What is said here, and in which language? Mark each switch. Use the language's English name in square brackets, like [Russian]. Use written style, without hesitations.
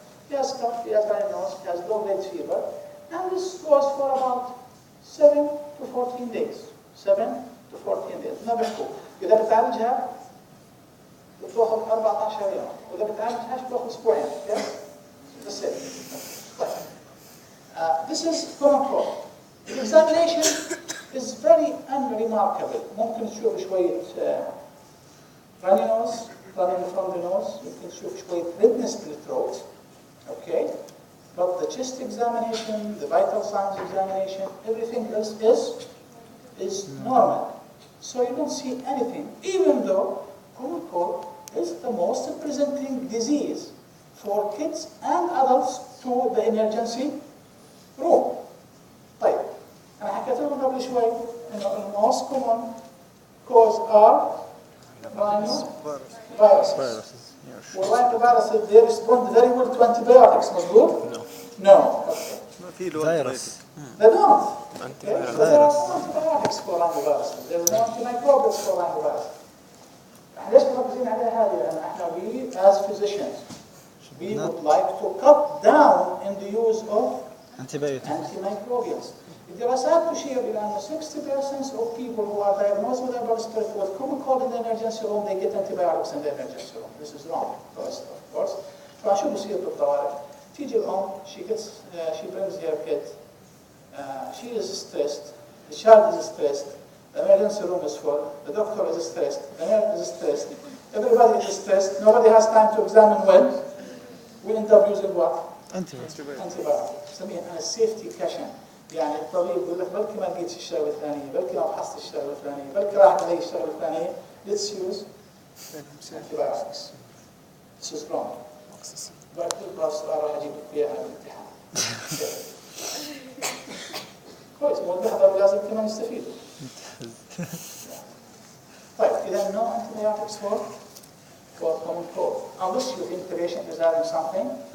[English] He has cough, he has runny nose, he has low grade fever, and this goes for about 7 to 14 days. 7 to 14 days. [Arabic] ما بيحكوا. إذا بتعالجها بتاخذ 14 يوم، وإذا بتعالجهاش بتاخذ أسبوعين. [English] Okay? That's it. This is common cold. The examination is very unremarkable. [Arabic] ممكن تشوف شوية [English] runny nose, running from the nose. [Arabic] ممكن تشوف شوية [English] redness in the throat. Okay? But the chest examination, the vital signs examination, everything else is normal. So you don't see anything, even though common cold is the most presenting disease for kids and adults to the emergency room. [Arabic] طيب أنا حكيت لكم قبل شوي إنه [English] most common cause are rhinoviruses. Rhinoviruses they respond very well to antibiotics. مظبوط؟ No. Okay. [Arabic] فيروس. [English] They don't. Okay? So there are no antibiotics for rhinoviruses. There are no antimicrobials for rhinoviruses. [Arabic] ليش مركزين عليها هذه؟ لأن احنا [English] we as physicians we would like to cut down in the use of antimicrobials. [Arabic] الدراسات تشير إلى أن [English] 60% of people who are diagnosed with upper respiratory with common cold in the emergency room they get antibiotics in the emergency room. This is wrong, first, of course. [Arabic] فشو بصير بالطوارئ؟ تيجي الأم [English] she brings her kid. She is stressed. The child is stressed. The emergency room is full. The doctor is stressed. The nurse is stressed. Everybody is stressed. Nobody has time to examine well. We end up using what? Antibiotics. نسميها safety cushion. [Arabic] يعني الطبيب يقول لك بلكي ما لقيتش الشغله الفلانيه، بلكي ما فحصت الشغله الفلانيه، بلكي راحت علي الشغله الفلانيه. [English] Let's use antibiotics. This is wrong. [Arabic] بقول لك السؤال راح اجيب لك اياها بالامتحان. كويس مو بحضر لازم كمان يستفيدوا. طيب إذا [English] no antibiotics for common cold unless you think the patient is having something.